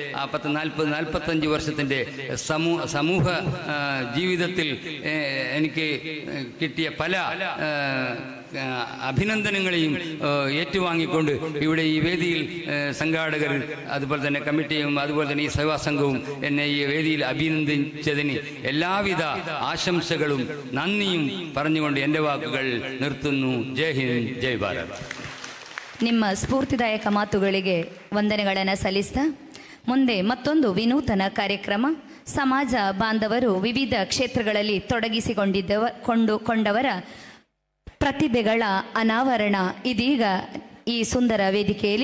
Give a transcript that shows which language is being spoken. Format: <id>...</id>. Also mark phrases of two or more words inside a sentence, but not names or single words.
<ml>40-45 വർഷത്തിൻ്റെ സമൂഹ ജീവിതത്തിൽ എനിക്ക് കിട്ടിയ പല അഭിനന്ദനങ്ങളെയും ഏറ്റുവാങ്ങിക്കൊണ്ട് ഇവിടെ ഈ വേദിയിൽ സംഘാടകർ, അതുപോലെ തന്നെ കമ്മിറ്റിയും അതുപോലെ തന്നെ ഈ സേവാ സംഘവും എന്നെ ഈ വേദിയിൽ അഭിനന്ദിച്ചതിന് എല്ലാവിധ ആശംസകളും നന്ദിയും പറഞ്ഞുകൊണ്ട് എൻ്റെ വാക്കുകൾ നിർത്തുന്നു.</ml> <hi>जय हिंद, जय भारत.</hi> <kn>ನಿಮ್ಮ ಸ್ಫೂರ್ತಿದಾಯಕ ಮಾತುಗಳಿಗೆ ವಂದನೆಗಳನ್ನು ಸಲ್ಲಿಸ್ತಾ ಮುಂದೆ ಮತ್ತೊಂದು ವಿನೂತನ ಕಾರ್ಯಕ್ರಮ. ಸಮಾಜ ಬಾಂಧವರು ವಿವಿಧ ಕ್ಷೇತ್ರಗಳಲ್ಲಿ ತೊಡಗಿಸಿಕೊಂಡವರ ಪ್ರತಿಭೆಗಳ ಅನಾವರಣ ಇದೀಗ ಈ ಸುಂದರ ವೇದಿಕೆಯಲ್ಲಿ.</kn>